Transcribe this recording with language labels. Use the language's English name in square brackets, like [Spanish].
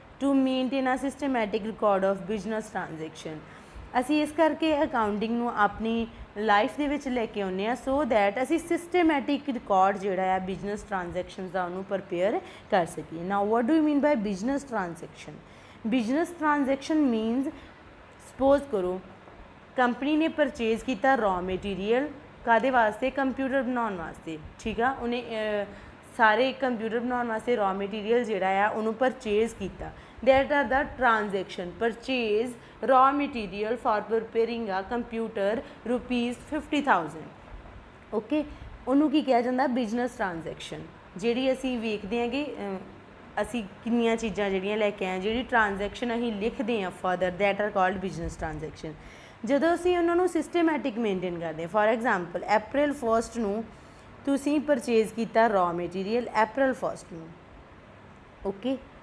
[English] To maintain a systematic record of business transaction. [Punjabi] ਅਸੀਂ ਇਸ ਕਰਕੇ ਅਕਾਊਂਟਿੰਗ ਨੂੰ ਆਪਣੀ ਲਾਈਫ ਦੇ ਵਿੱਚ ਲੈ ਕੇ ਆਉਂਦੇ ਹਾਂ ਸੋ ਦੈਟ ਅਸੀਂ ਸਿਸਟਮੈਟਿਕ ਰਿਕਾਰਡ ਜਿਹੜਾ ਆ ਬਿਜ਼ਨਸ ਟ੍ਰਾਂਜੈਕਸ਼ਨਸ ਦਾ ਉਹਨੂੰ ਪ੍ਰਪੇਅਰ ਕਰ ਸਕੀਏ। [English] Now what do you mean by business transaction? Business transaction means suppose ਕਰੋ company ਨੇ purchase ਕੀਤਾ raw material [Punjabi] ਕਾਹਦੇ ਵਾਸਤੇ? ਕੰਪਿਊਟਰ ਬਣਾਉਣ ਵਾਸਤੇ, ਠੀਕ ਆ। ਉਹਨੇ ਸਾਰੇ ਕੰਪਿਊਟਰ ਬਣਾਉਣ ਵਾਸਤੇ ਰॉ ਮਟੀਰੀਅਲ ਜਿਹੜਾ ਆ ਉਹਨੂੰ ਪਰਚੇਜ਼ ਕੀਤਾ। [English] that are the transaction purchase raw material for preparing a computer ₹50,000 [Punjabi] okay. ਉਹਨੂੰ ਕੀ ਕਿਹਾ ਜਾਂਦਾ? Business transaction. ਜਿਹੜੀ ਅਸੀਂ ਵੇਖਦੇ ਹਾਂ ਕਿ ਅਸੀਂ ਕਿੰਨੀਆਂ ਚੀਜ਼ਾਂ ਜਿਹੜੀਆਂ ਲੈ ਕੇ ਆਏ, ਜਿਹੜੀ ਟ੍ਰਾਂਜੈਕਸ਼ਨ ਅਸੀਂ ਲਿਖਦੇ ਹਾਂ [English] Further that are called business transaction. [Punjabi] ਜਦੋਂ ਅਸੀਂ ਉਹਨਾਂ ਨੂੰ ਸਿਸਟਮੈਟਿਕ ਮੇਨਟੇਨ ਕਰਦੇ ਹਾਂ, ਫੋਰ ਐਗਜ਼ਾਮਪਲ April 1 ਨੂੰ ਤੁਸੀਂ ਪਰਚੇਜ਼ ਕੀਤਾ ਰॉ ਮਟੀਰੀਅਲ April 1 ਨੂੰ, ਓਕੇ।